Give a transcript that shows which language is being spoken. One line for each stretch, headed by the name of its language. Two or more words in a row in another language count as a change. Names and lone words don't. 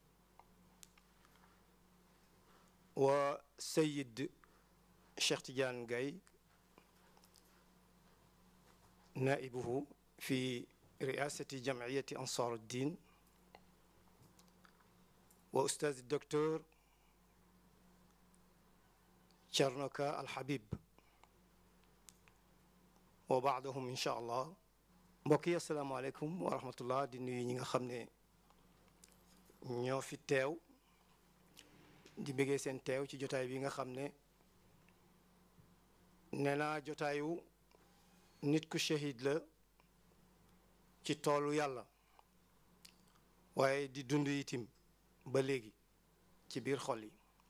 Arabic: وسيد الشيخ تيجان جاي نائبه في رئاسة جمعية أنصار الدين، وأستاذ الدكتور شرنوكا الحبيب، وبعدهم إن شاء الله.
Wolof: mbokki
Arabic: السلام عليكم ورحمة الله.
Wolof: di nuyu ñi nga xam ne ñoo fi teew di bëggee seen teew ci jotaay bi nga xam ne nee naa jotaayu nit ku shahid la ci toolu yàlla, waaye di dund itim ba léegi ci biir xol yi.